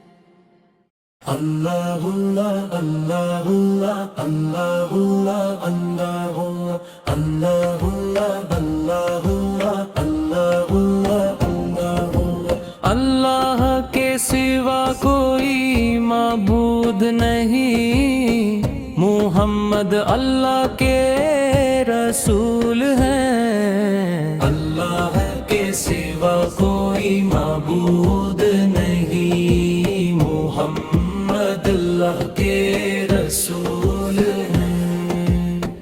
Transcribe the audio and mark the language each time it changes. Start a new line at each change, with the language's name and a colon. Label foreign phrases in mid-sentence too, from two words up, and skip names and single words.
Arabic: الله الله، الله الله، الله الله، الله الله، الله الله، الله الله، الله الله، الله الله.
Urdu: اللہ کے سوا کوئی معبود نہیں محمد اللہ کے رسول ہیں اللہ کے سوا کوئی معبود نہیں محمد اللہ کے رسول ہیں.